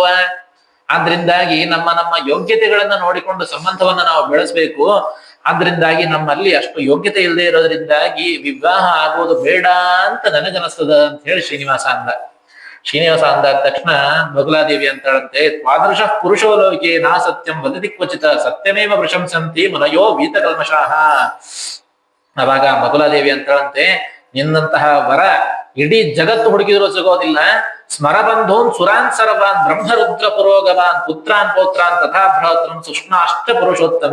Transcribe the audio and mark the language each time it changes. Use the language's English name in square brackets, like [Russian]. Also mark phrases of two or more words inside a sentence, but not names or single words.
[Kannada] ಆದ್ರಿಂದಾಗಿ ನಮ್ಮ ಯೋಗ್ಯತೆಗಳನ್ನ ನೋಡಿಕೊಂಡು ಸಂಬಂಧವನ್ನ ನಾವು ಬೆಳೆಸ್ಬೇಕು. ಆದ್ರಿಂದಾಗಿ ನಮ್ಮಲ್ಲಿ ಅಷ್ಟು ಯೋಗ್ಯತೆ ಇಲ್ಲದೆ ಇರೋದ್ರಿಂದಾಗಿ ವಿವಾಹ ಆಗೋದು ಬೇಡ ಅಂತ ನನಗನಿಸ್ತದ ಅಂತ ಹೇಳಿ ಶ್ರೀನಿವಾಸ ಅಂದ. ಶ್ರೀನಿವಾಸ ಅಂದಾದ ತಕ್ಷಣ ಬಗುಲಾದೇವಿ ಅಂತಾಳಂತೆ, [Sanskrit] ತ್ವಾದೃಶ ಪುರುಷೋ ಲೋಕೆ ನಾ ಸತ್ಯಂ ವದತಿ ಕ್ವಚಿತ ಸತ್ಯಮೇವ ಪ್ರಶಂಸಂತಿ ಮನಯೋ ವೀತಕಲ್ಮಷಾಹ. [Kannada] ಅವಾಗ ಬಗುಲಾದೇವಿ ಅಂತಾಳಂತೆ, ನಿನ್ನಂತಹ ವರ ಇಡೀ ಜಗತ್ತು ಹುಡುಕಿದ್ರು ಸಿಗೋದಿಲ್ಲ. [Sanskrit] ಸ್ಮರಬಂಧೂನ್ ಸುರಾನ್ ಸರ್ವಾನ್ ಬ್ರಹ್ಮರುದ್ರ ಪುರೋಗವಾನ್ ಪುತ್ರಾನ್ ಪೌತ್ರಾನ್ ತಥಾ ಭ್ರಾತೃನ್ ಸುಷ್ಣಾಷ್ಟ ಪುರುಷೋತ್ತಮ.